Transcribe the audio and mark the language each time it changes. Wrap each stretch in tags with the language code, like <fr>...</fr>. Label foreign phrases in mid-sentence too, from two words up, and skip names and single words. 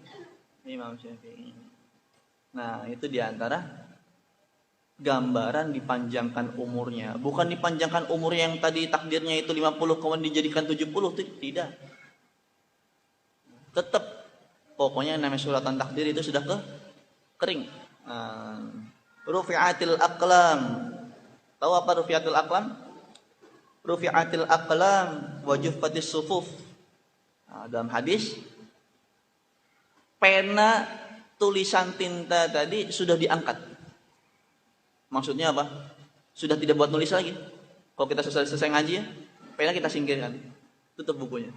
<id>Nah, itu diantara gambaran dipanjangkan umurnya. Bukan dipanjangkan umurnya yang tadi takdirnya itu 50 kemudian dijadikan 70, tidak. Tetap pokoknya namanya suratan takdir itu sudah kering.</id> <ar>رفعت الأقلام.</ar> <id>Tahu apa</id> <ar>رفعت الأقلام? رفعت الأقلام وجفت الصحف.</ar> <id>Dalam hadis, pena tulisan tinta tadi sudah diangkat. Maksudnya apa? Sudah tidak buat nulis lagi. Kalau kita selesai ngaji ya, pena kita singkirkan, tutup bukunya.</id>